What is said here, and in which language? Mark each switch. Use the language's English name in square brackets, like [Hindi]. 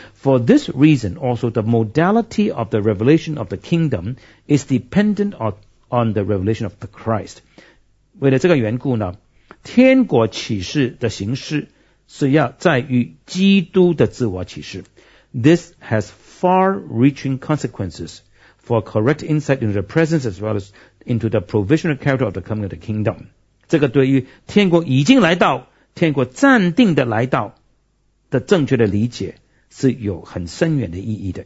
[English] For this reason also the modality of the revelation of the kingdom is dependent on the revelation of the Christ。 [Chinese] 为了这个缘故呢，天国启示的形式是要在于基督的自我启示。 [English] This has far reaching consequences for correct insight into the presence as well as into the provisional character of the coming of the kingdom。 [Chinese] 这个对于天国已经来到，天国暂定的来到的正确的理解是有很深远的意义的。